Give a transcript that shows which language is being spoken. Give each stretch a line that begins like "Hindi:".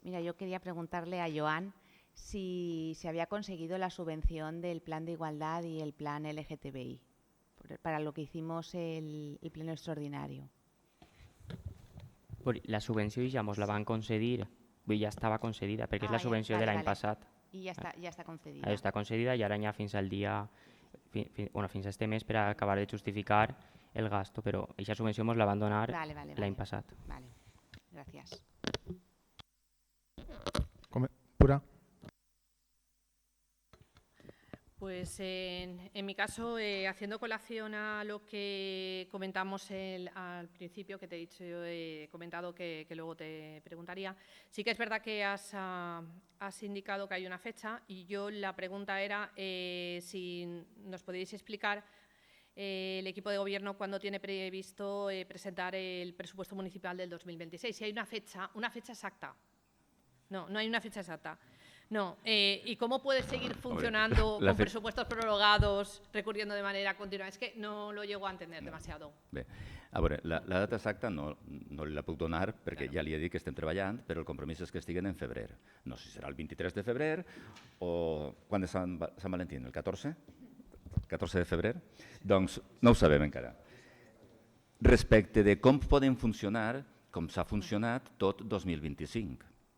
Spanish: Mira, yo quería preguntarle a Joan si se había conseguido la subvención del Plan de Igualdad y el Plan LGTBI para lo que hicimos el pleno extraordinario.
Catalan: La subvenció ja ens la van concedir, ja estava concedida, perquè és la subvenció de l'any passat. I ja està concedida. Ja està concedida i ara n'hi ha fins al dia, fins a este mes per acabar de justificar el gasto, però aquesta subvenció ens la van donar l'any passat. Vale, gràcies. Pura.
Spanish: Pues en mi caso, haciendo colación a lo que comentamos al principio, que te he dicho, yo he comentado que luego te preguntaría, sí que es verdad que has indicado que hay una fecha y yo la pregunta era si nos podéis explicar el equipo de gobierno cuándo tiene previsto presentar el presupuesto municipal del 2026. Si hay una fecha exacta. No hay una fecha exacta. No, ¿y cómo puede seguir funcionando con presupuestos prorrogados, recurriendo de manera continua?
Catalan: És que
Spanish: no lo llego a entender demasiado.
Catalan: Bé, a veure, la data exacta no li la puc donar perquè ja li he dit que estem treballant, però el compromís és que estiguen en febrer. No sé si serà el 23 de febrer o quan és Sant Valentín, el 14? 14 de febrer? Doncs no ho sabem encara. Respecte de com poden funcionar, com s'ha funcionat tot 2025.